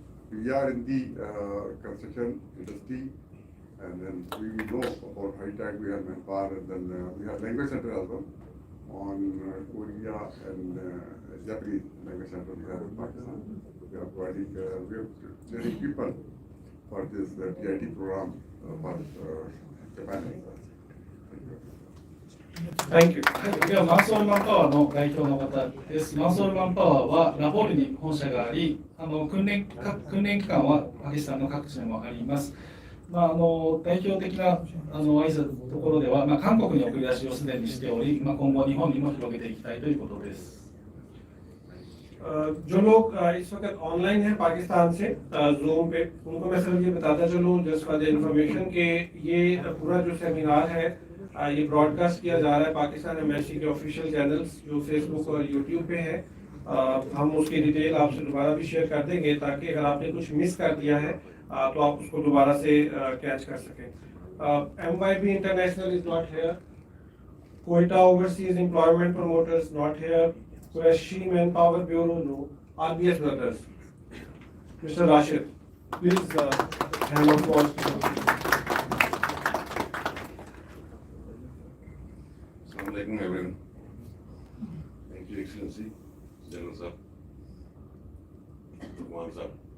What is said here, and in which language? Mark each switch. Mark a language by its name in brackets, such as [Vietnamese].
[English] We are in the construction industry, and then we know about high-tech, we have manpower, and then we have language center as well on Korea and Japanese language center we have in Pakistan. We are providing, we are training people for this TIT program for Japan as well. Thank you. [Japanese] ではマンソールマンパワーの代表の方です。マンソールマンパワーはラホールに本社があり、訓練機関はパキスタンの各地にもあります。代表的な挨拶のところでは、韓国に送り出しをすでにしており、今後日本にも広げていきたいということです。 [Hindi] जो लोग इस वक्त online हैं पाकिस्तान से zoom पे, उनको मैं सिर्फ ये बताता चलूँ [English] just for the information [Hindi] कि ये पूरा जो सेमिनार है ये ब्रॉडकास्ट किया जा रहा है पाकिस्तान एम्बेसी के ऑफिशियल चैनल्स जो फेसबुक और यूट्यूब पे है। हम उसकी डिटेल आपसे दोबारा भी शेयर कर देंगे ताकि अगर आपने कुछ मिस कर दिया है तो आप उसको दोबारा से कैच कर सकें। [English] MYB international is not here, Quetta overseas employment promoters not here, Qureshi Manpower Bureau no, RBS Brothers, Mr. Rashid, please hand of applause to him. Assalamu alaikum everyone. Thank you, Excellency, General Sir, Kumar Sir.